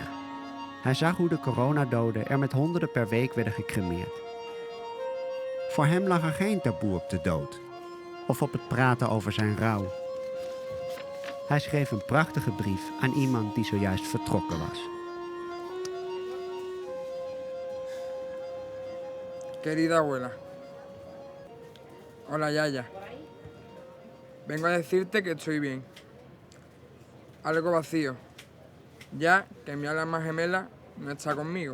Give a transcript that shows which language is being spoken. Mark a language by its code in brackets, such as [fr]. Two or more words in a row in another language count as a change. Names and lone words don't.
[nl] Hij zag hoe de coronadoden er met honderden per week werden gecremeerd. Voor hem lag er geen taboe op de dood of op het praten over zijn rouw. Hij schreef een prachtige brief aan iemand die zojuist vertrokken was. [es] Querida abuela. Hola, Yaya. Vengo a decirte que estoy bien. Algo vacío, ya que mi alma gemela no está conmigo.